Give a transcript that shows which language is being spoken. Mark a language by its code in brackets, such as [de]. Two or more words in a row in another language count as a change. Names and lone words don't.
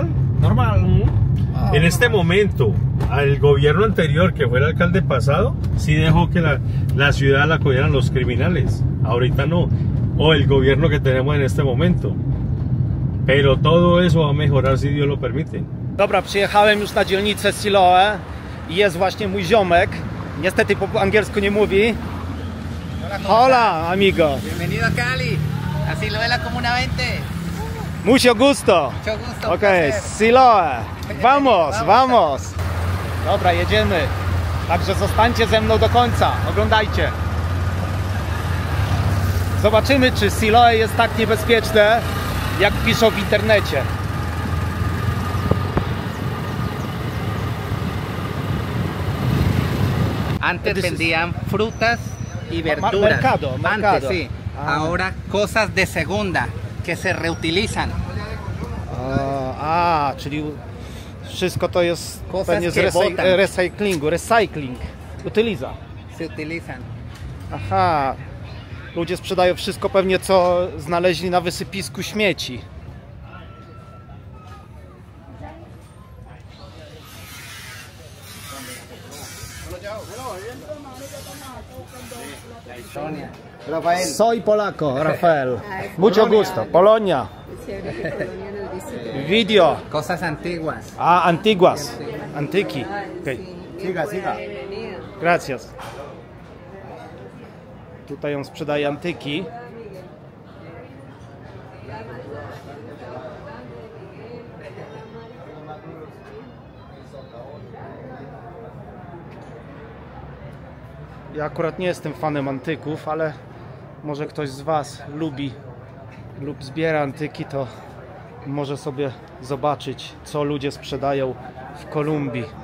[es] Normal. En este momento, al gobierno anterior, que fue el alcalde pasado, sí dejó que la ciudad la cogieran los criminales. Ahorita no. O el gobierno que tenemos en este momento. Pero todo eso va a mejorar si Dios lo permite. [pl] Dobra, przyjechałem już na dzielnicę Siloe i jest właśnie mój ziomek. Niestety po angielsku nie mówi. [es] Hola, amigo. Bienvenido a Cali, a Siloe la Comuna 20. Mucho gusto. Mucho gusto. Okej, placer. Siloe. Vamos. [pl] Dobra, jedziemy. Także zostańcie ze mną do końca. Oglądajcie. Zobaczymy, czy Siloe jest tak niebezpieczne, jak piszą w internecie. [es] Antes vendían frutas y verduras. Mercado. Antes sí. Ah. Ahora cosas de segunda que se reutilizan. [pl] Czyli wszystko to jest [es] Cosas [pl] pewnie z [es] que botan. [pl] recycling. Utyliza. [es] Se utilizan. Aha. [pl] Ludzie sprzedają wszystko pewnie, co znaleźli na wysypisku śmieci. [es] Soy polaco, Rafael. Mucho gusto. Polonia. Video. Cosas antiguas. Antiguas. Antyki. Okay. Siga. Gracias. [pl] Tutaj on sprzedaje antyki. Ja akurat nie jestem fanem antyków, ale może ktoś z Was lubi lub zbiera antyki, to może sobie zobaczyć, co ludzie sprzedają w Kolumbii.